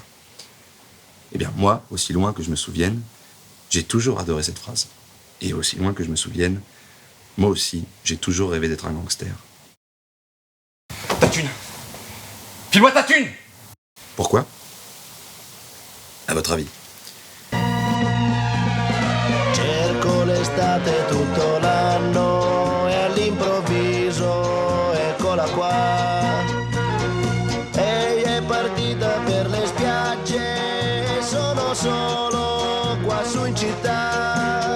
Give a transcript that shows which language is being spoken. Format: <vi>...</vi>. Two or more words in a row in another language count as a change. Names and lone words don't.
<fr>Eh bien, moi, aussi loin que je me souvienne, j'ai toujours adoré cette phrase. Et aussi loin que je me souvienne, moi aussi, j'ai toujours rêvé d'être un gangster. Ta thune! File-moi ta thune! Pourquoi? À votre avis?</fr> <it>Cerco l'estate tutto l'anno e all'improvviso eccola qua. Ehi è partita per le spiagge, sono solo qua su in città.</it>